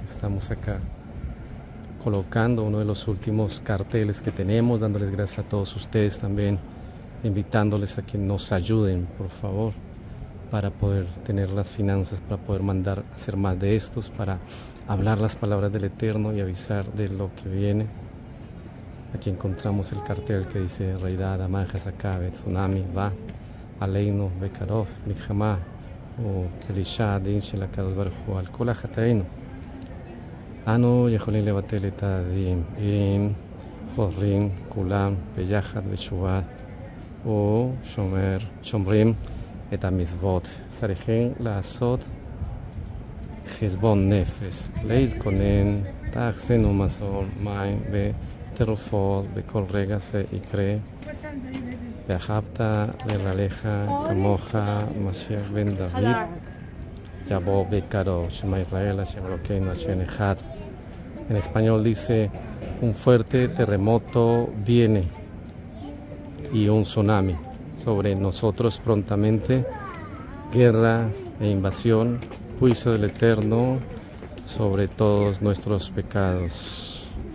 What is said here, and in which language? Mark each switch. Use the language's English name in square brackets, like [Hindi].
[Spanish] Estamos acá colocando uno de los últimos carteles que tenemos, dándoles gracias a todos ustedes también, invitándoles a que nos ayuden, por favor, para poder tener las finanzas, para poder mandar a hacer más de estos, para hablar las palabras del Eterno y avisar de lo que viene. Aquí encontramos el cartel que dice [Hebrew] Reidad, Amaja, Sakabe, Tsunami, Va, Aleinu, Bekarov, Mijamá, o Elisha, Din של הקדוש ברוך הוא על כל החטאינו. אנו יכולים לבטל את הדין אם חוזרים כולם ביחד בתשובה ושומרים את המצוות. צריכים לעשות חשבון נפש, להתכונן, תאכסנו מזון, מים ותרופות בכל רגע זה יקרה. ואהבת לרעך כמוך, משיח בן דוד, יבוא בקרוב, שמע ישראל, השם אלוקינו, השם אחד. [Spanish] En español dice, un fuerte terremoto viene y un tsunami sobre nosotros prontamente, guerra e invasión, juicio del Eterno sobre todos nuestros pecados.